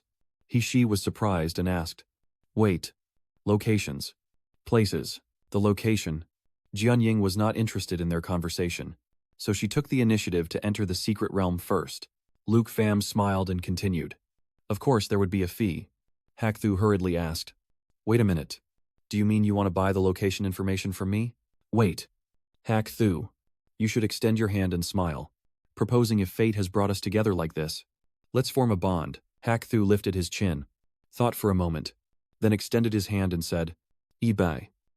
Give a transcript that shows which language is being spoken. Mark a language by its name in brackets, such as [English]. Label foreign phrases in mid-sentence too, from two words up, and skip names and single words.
[English] She was surprised and asked, Wait. Locations. Places. The location. Jian Ying was not interested in their conversation, so she took the initiative to enter the secret realm first. Luke Pham smiled and continued. Of course there would be a fee. Hak Thu hurriedly asked. Wait a minute. Do you mean you want to buy the location information from me? Wait. Hak Thu, you should extend your hand and smile, proposing if fate has brought us together like this. Let's form a bond. Hak Thu lifted his chin, thought for a moment, then extended his hand and said, eBay.